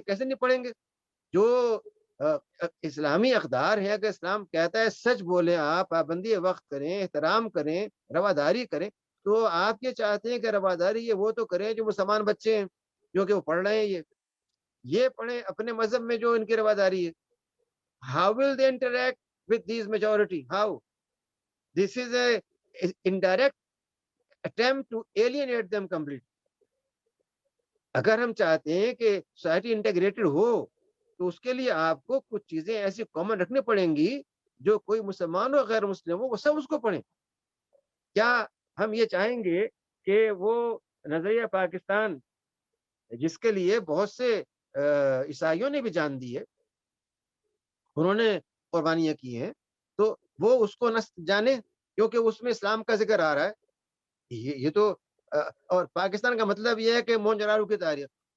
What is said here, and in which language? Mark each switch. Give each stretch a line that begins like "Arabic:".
Urdu: کیسے نہیں پڑھیں گے؟ جو اسلامی اقدار ہے, اگر اسلام کہتا ہے سچ بولیں, آپ پابندی وقت کریں, احترام کریں, رواداری کریں, تو آپ یہ چاہتے ہیں کہ رواداری یہ وہ تو کریں جو مسلمان بچے ہیں جو کہ وہ پڑھ رہے ہیں, یہ پڑھیں اپنے مذہب میں جو ان کی رواداری ہے.
English: How will they interact with these majority? How? This is a indirect attempt to alienate them completely.
Urdu: اگر ہم چاہتے ہیں کہ سوسائٹی انٹیگریٹڈ ہو تو اس کے لیے آپ کو کچھ چیزیں ایسی کامن رکھنی پڑیں گی جو کوئی مسلمان ہو غیر مسلم ہو وہ سب اس کو پڑھیں. کیا ہم یہ چاہیں گے کہ وہ نظریہ پاکستان جس کے لیے بہت سے عیسائیوں نے بھی جان دی ہے, انہوں نے قربانیاں کی ہیں, تو وہ اس کو نہ جانے کیونکہ اس میں اسلام کا ذکر آ رہا ہے؟ یہ تو اور پاکستان کا مطلب یہ ہے کہ مونجرارو کی تاریخ.